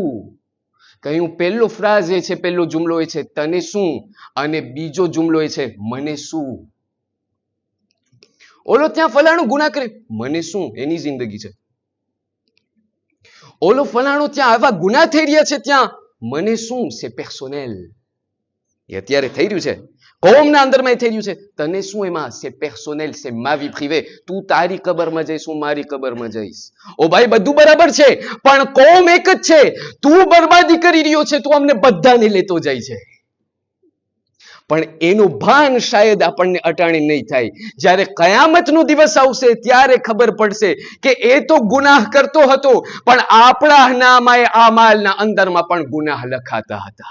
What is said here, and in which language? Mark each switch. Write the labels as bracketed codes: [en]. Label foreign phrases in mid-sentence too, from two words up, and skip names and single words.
[gu] કહ્યું પહેલો ફ્રાઝ એ છે, પહેલો જુમલો એ છે તને શું, અને બીજો જુમલો એ છે મને શું. ઓલો ત્યાં ફલાણું ગુનાહ કરે, મને શું, એની જિંદગી છે. ઓલો ફલાણો ત્યાં આવા ગુનાહ થઈ રહ્યા છે, ત્યાં મને શું, [fr] c'est personnel. [gu] એ અત્યારે થઈ રહ્યું છે, કૌમના અંદરમાં એ થઈ રહ્યું છે, તને શું એમાં, [fr] c'est personnel, c'est ma vie privée. [gu] તું તારી કબરમાં જઈશ, હું મારી કબરમાં જઈશ. ઓ ભાઈ બધું બરાબર છે, પણ કૌમ એક જ છે. તું બરબાદી કરી રહ્યો છે, તું અમને બધાને લેતો જાય છે, પણ એનું ભાન શાયદ આપણને અટાણે નહીં થાય. જ્યારે કયામતનો દિવસ આવશે ત્યારે ખબર પડશે કે એ તો ગુનાહ કરતો હતો, પણ આપણા નામાએ આમાલના અંદરમાં પણ ગુનાહ લખાતા હતા.